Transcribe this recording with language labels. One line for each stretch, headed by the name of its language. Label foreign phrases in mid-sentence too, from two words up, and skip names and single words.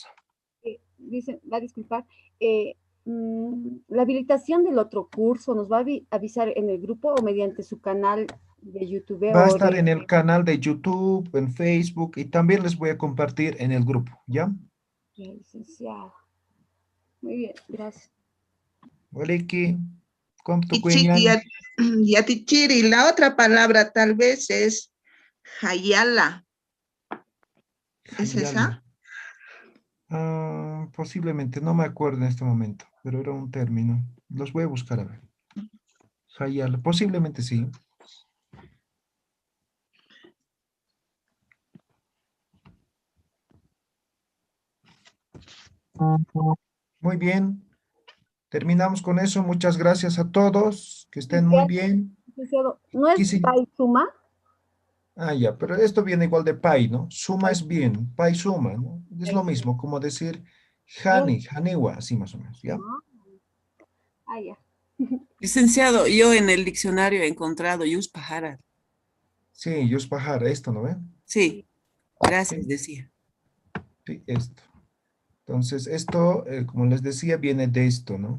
Spanish: Dice, va a disculpar, la habilitación del otro curso nos va a avisar en el grupo o mediante su canal de YouTube Va a o estar en de el canal de YouTube, en Facebook y también les voy a compartir en el grupo, ¿ya? licenciado. Muy bien, gracias. Waliki, ¿cómo tu
Aymara: Y Chiqui, cuñan? Yatichiri,
Spanish: la otra palabra tal vez es Hayala. ¿Es esa? Ah, posiblemente, no me acuerdo en este momento, pero era un término. Los voy a buscar a ver. Hayala, posiblemente sí. Muy bien, terminamos con eso. Muchas gracias a todos, que estén muy bien. Licenciado, ¿no es Quisi- Paisuma? Ah, ya, pero esto viene igual de pai, ¿no? Suma es bien,
Aymara: pai suma,
Spanish: ¿no? Es lo mismo, como decir
Aymara: hani, haniwa,
Spanish: así más o menos, ¿ya? Ah, ya. Licenciado, yo en el diccionario he encontrado Yuspajara. Sí, Yuspahar, esto, ¿no ven? Sí, gracias, Sí, decía. sí, esto. Entonces, esto, como les decía, viene de esto, ¿no?